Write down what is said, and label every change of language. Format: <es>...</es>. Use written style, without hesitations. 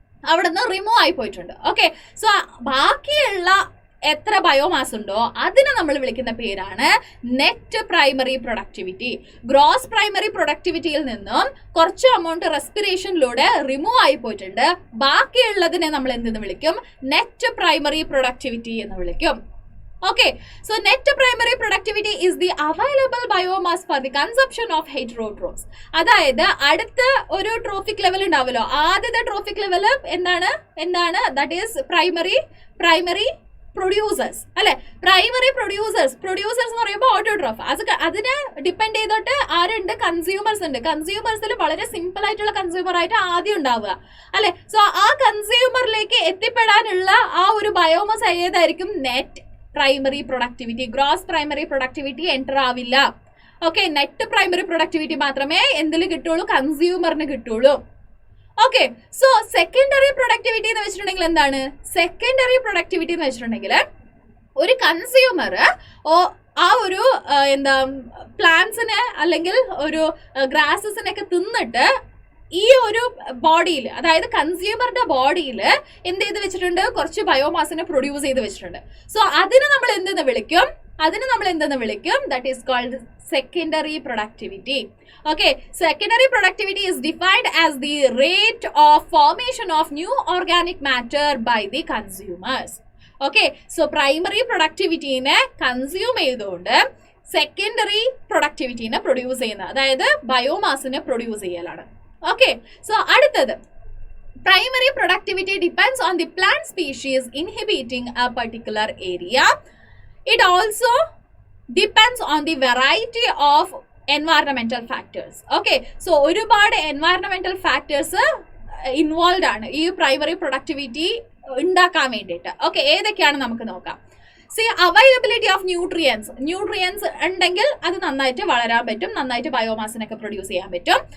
<ml>അവിടെ നിന്ന് റിമൂവ് ആയി പോയിട്ടുണ്ട്. ഓക്കെ, സോ ബാക്കിയുള്ള എത്ര ബയോമാസ് ഉണ്ടോ അതിനെ നമ്മൾ വിളിക്കുന്ന പേരാണ് net primary productivity. Gross primary പ്രൊഡക്ടിവിറ്റിയിൽ നിന്നും കുറച്ച് എമൗണ്ട് റെസ്പിറേഷനിലൂടെ റിമൂവ് ആയി പോയിട്ടുണ്ട്. ബാക്കിയുള്ളതിനെ നമ്മൾ എന്തെന്ന് വിളിക്കും? നെറ്റ് പ്രൈമറി പ്രൊഡക്ടിവിറ്റി എന്ന് വിളിക്കും.</ml> <en>Okay, so net primary productivity is the available biomass for the consumption of heterotrophs.</en> <ml>അതായത് അടുത്ത ഒരു ട്രോഫിക് ലെവൽ ഉണ്ടാവല്ലോ, ആദ്യത്തെ ട്രോഫിക് ലെവൽ എന്താണ്</ml> <en>that is primary producers</en> <ml>അല്ലെ. പ്രൈമറി പ്രൊഡ്യൂസേഴ്സ് എന്ന് പറയുമ്പോൾ ഓട്ടോട്രോഫ്. അതിനെ ഡിപ്പെൻഡ് ചെയ്തിട്ട് ആരുണ്ട്? കൺസ്യൂമേഴ്സ് ഉണ്ട്. കൺസ്യൂമേഴ്സിൽ വളരെ സിമ്പിൾ ആയിട്ടുള്ള കൺസ്യൂമർ ആയിട്ട് ആദ്യം ഉണ്ടാവുക അല്ലെ. സോ ആ കൺസ്യൂമറിലേക്ക് എത്തിപ്പെടാനുള്ള ആ ഒരു ബയോമാസ് ഏതായിരിക്കും? Net primary productivity. Gross primary productivity enter ആവില്ല. ഓക്കെ, നെറ്റ് പ്രൈമറി പ്രൊഡക്ടിവിറ്റി മാത്രമേ എന്തിൽ കിട്ടുള്ളൂ? കൺസ്യൂമറിന് കിട്ടുള്ളൂ. ഓക്കെ, സോ സെക്കൻഡറി പ്രൊഡക്ടിവിറ്റി എന്ന് വെച്ചിട്ടുണ്ടെങ്കിൽ എന്താണ്? സെക്കൻഡറി പ്രൊഡക്ടിവിറ്റി എന്ന് വെച്ചിട്ടുണ്ടെങ്കിൽ ഒരു കൺസ്യൂമർ ആ ഒരു പ്ലാന്റ്സിനെ അല്ലെങ്കിൽ ഒരു ഗ്രാസസിനൊക്കെ തിന്നിട്ട് ഈ ഒരു ബോഡിയിൽ, അതായത് കൺസ്യൂമറുടെ ബോഡിയിൽ എന്ത് ചെയ്ത് വെച്ചിട്ടുണ്ട്? കുറച്ച് ബയോമാസിനെ പ്രൊഡ്യൂസ് ചെയ്ത് വെച്ചിട്ടുണ്ട്. സോ അതിനെ നമ്മൾ എന്തെന്ന് വിളിക്കും?</ml> <en>That is called secondary productivity. Okay, secondary productivity is defined as the rate of formation of new organic matter by the consumers.</en> <ml>Okay, so primary productivity ne consume ചെയ്തുകൊണ്ട് secondary productivity ne produce ചെയ്യുന്ന, അതായത് ബയോമാസിനെ produce ചെയ്യലാണ്.</ml> <en>Okay, so അടുത്തത് primary productivity depends on the plant species inhabiting a particular area. It also depends on the variety of environmental factors.</en> <ml>Okay, so ഒരുപാട് environmental factors involve ആണ് ഈ primary productivity ഉണ്ടാക്കാൻ വേണ്ടിയിട്ട്. Okay, ഏതൊക്കെയാണ് നമുക്ക് നോക്കാം. സി,</ml> <en>availability of nutrients</en> <ml>ഉണ്ടെങ്കിൽ അത് നന്നായിട്ട് വളരാൻ പറ്റും, നന്നായിട്ട് ബയോമാസിനൊക്കെ പ്രൊഡ്യൂസ് ചെയ്യാൻ പറ്റും.</ml>